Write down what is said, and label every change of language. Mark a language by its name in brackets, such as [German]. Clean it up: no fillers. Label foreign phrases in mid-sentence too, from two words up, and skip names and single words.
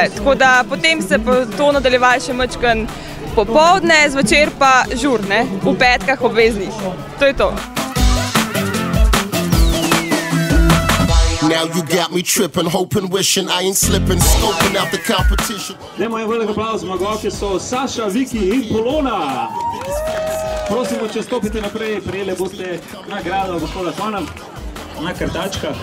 [Slovenian] Tako da potem se bo to nadaljevalo še majčkeno popoldne, zvečer pa žur, v petkah obveznih. To je to. [English] Now you got me tripping, hoping, wishing I ain't slipping, scoping out the competition. [Slovenian] Dajmo en velik aplauz, zmagovalke so Saša, Viki in Polona. Prosimo, če stopite naprej, prejeli boste nagrado gospoda Fana na kartačkah.